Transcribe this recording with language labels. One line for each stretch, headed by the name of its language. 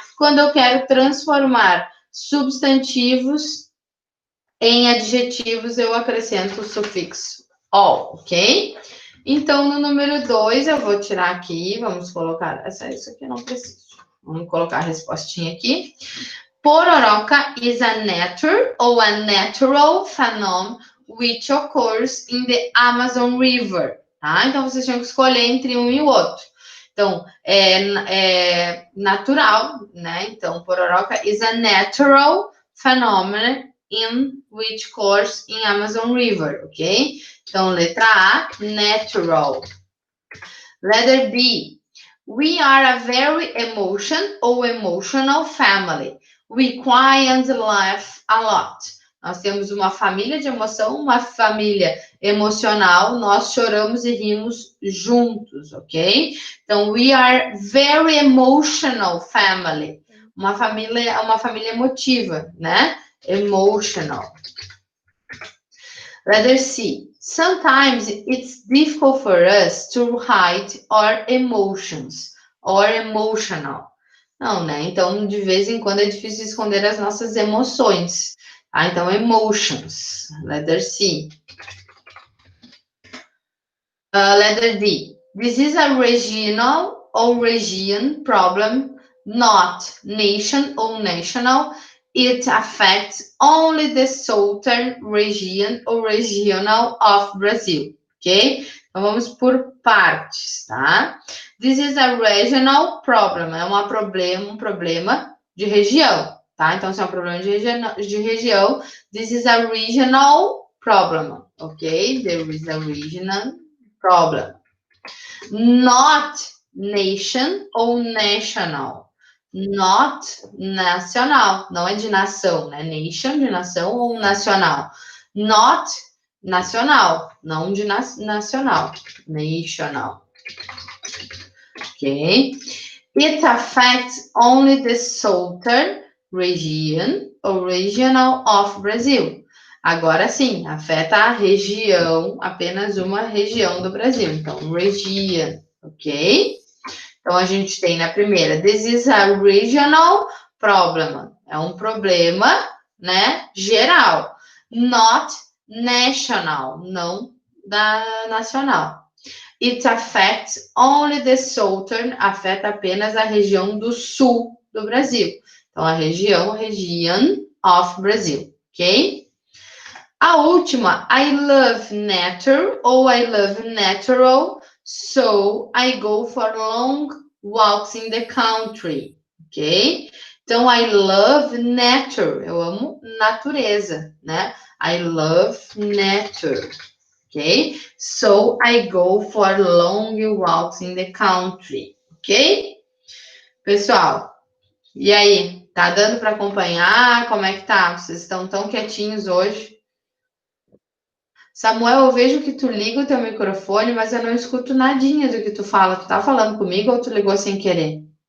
Portuguese: Quando eu quero transformar substantivos em adjetivos, eu acrescento o sufixo all, ok? Então, no número 2, eu vou tirar aqui, vamos colocar, isso aqui eu não preciso. Vamos colocar a respostinha aqui.
English: Pororoca is a nature or a natural phenomenon which occurs in the Amazon River, tá?
Portuguese: Então, vocês tinham que escolher entre um e o outro. Então, é natural, né?
English: Então, Pororoca is a natural phenomenon in which occurs in Amazon River, ok?
Portuguese: Então, letra A,
English: natural. Letter B, we are a very emotional family. We cry and laugh a lot.
Portuguese: Nós temos uma família de emoção, uma família emocional, nós choramos e rimos juntos, ok?
English: Então, we are very emotional family.
Portuguese: Uma família emotiva, né? Emotional.
English: Letter C. Sometimes it's difficult for us to hide our emotions or emotional.
Portuguese: Não, né? Então, de vez em quando é difícil esconder as nossas emoções. Ah, então, emotions.
English: Letter C. Letter D. This is a regional or region problem, not nation or national. It affects only the southern region or regional of Brazil, ok?
Portuguese: Então, vamos por partes, tá?
English: This is a regional problem,
Portuguese: é um problema de região, tá? Então, se é um problema de região,
English: this is a regional problem,
Portuguese: ok?
English: There is a regional problem. Not nation ou national.
Portuguese: Not nacional, não é de nação, né? Nation de nação ou nacional. Not nacional, não de nacional.
English: National. Ok? It affects only the southern region or regional of Brazil.
Portuguese: Agora sim, afeta a região, apenas uma região do Brasil. Então, region, ok? Então, a gente tem na primeira,
English: this is a regional problem.
Portuguese: É um problema, né, geral.
English: Not national,
Portuguese: não nacional.
English: It affects only the southern,
Portuguese: afeta apenas a região do sul do Brasil. Então, a region of Brazil, ok?
English: A última, I love nature ou I love natural, so I go for long walks in the country, ok?
Portuguese: Então,
English: I love nature,
Portuguese: eu amo natureza, né?
English: I love nature, ok? So I go for long walks in the country, ok?
Portuguese: Pessoal, e aí? Tá dando para acompanhar? Como é que tá? Vocês estão tão quietinhos hoje? Samuel, eu vejo que tu liga o teu microfone, mas eu não escuto nadinha do que tu fala. Tu tá falando comigo ou tu ligou sem querer?